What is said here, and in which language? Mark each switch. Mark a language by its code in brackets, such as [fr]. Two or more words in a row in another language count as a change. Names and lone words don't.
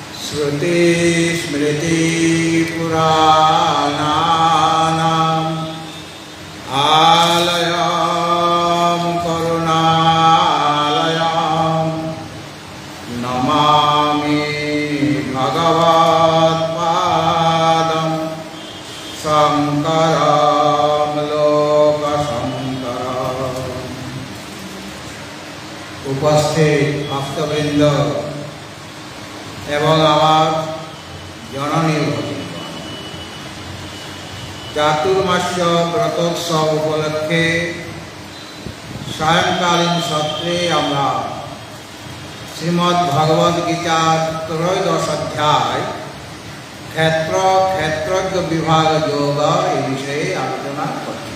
[sa] श्रुतिस्मृतिपुराणानाम् आलयं करुणालयं नमामि भगवत्पादं शङ्करं लोकशङ्करम्। [bn] উপস্থিত ভক্তবৃন্দ এবং আমার জননী চাতুর্মাস্য ব্রতোৎসব উপলক্ষে সায়ংকালীন সত্রে আমরা শ্রীমদ্ ভগবদ গীতার ত্রয়োদশ অধ্যায় ক্ষেত্রজ্ঞ বিভাগ যোগ এই বিষয়ে আলোচনা করছি।